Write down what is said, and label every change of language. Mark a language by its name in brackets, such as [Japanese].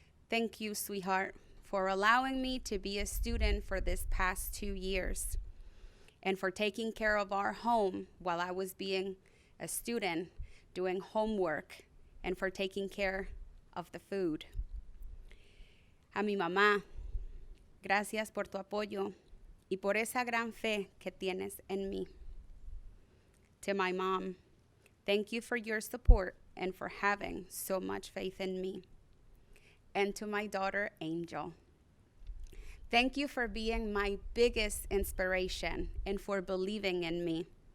[English] Thank you, sweetheart, for allowing me to be a student for this past 2 years, and for taking care of our home while I was being a student, doing homework, and for taking care of the food. [Spanish] A mi mamá, gracias por tu apoyo y por esa gran fe que tienes en mí. [English] To my mom, thank you for your support and for having so much faith in me. And to my daughter, Angel, thank you for being my biggest inspiration and for believing in me.